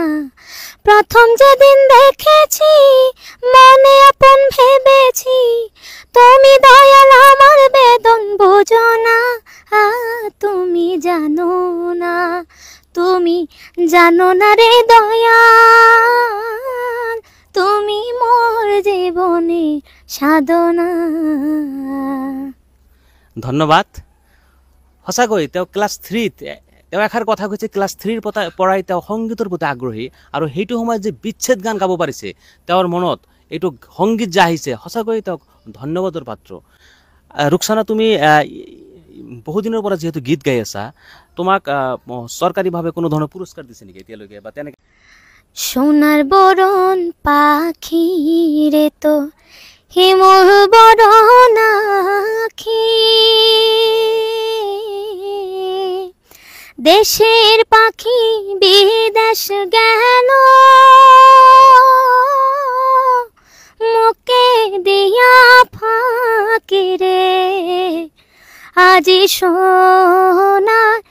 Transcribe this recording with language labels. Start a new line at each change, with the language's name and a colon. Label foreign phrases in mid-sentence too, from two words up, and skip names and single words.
Bangla: প্রথম যেদিন দেখেছি মনে আপন ভেবেছি, তুমি দয়াল আমার বেদন বোঝো না। তুমি জানো না, তুমি জানো না রে দয়াল, তুমি মোর জীবনের সাধনা। ধন্যবাদ।
Assamese: সঁচাকৈ তেওঁ ক্লাছ 3ত তেওঁ এষাৰ কথা কৈছে, ক্লাছ 3ৰ পৰাই তেওঁ সংগীতৰ প্ৰতি আগ্ৰহী। আৰু সেইটো সময়ত যে বিচ্ছেদ গান গাব পাৰিছে, তেওঁৰ মনত এইটো সংগীত যে আহিছে, সঁচাকৈ তেওঁক ধন্যবাদৰ পাত্ৰ। ৰুকসানা, তুমি বহুদিনৰ পৰা যিহেতু গীত গাই আছা, তোমাক চৰকাৰীভাৱে কোনো ধৰণৰ পুৰস্কাৰ দিছে নেকি এতিয়ালৈকে বা তেনেকৈ?
Bangla: সোনার বরণ পাখি রে তো হিমর বরণ আখি, দেশের পাখি বিদেশ গেল মুখে দিয়া ফাঁকি রে, আজি সোনার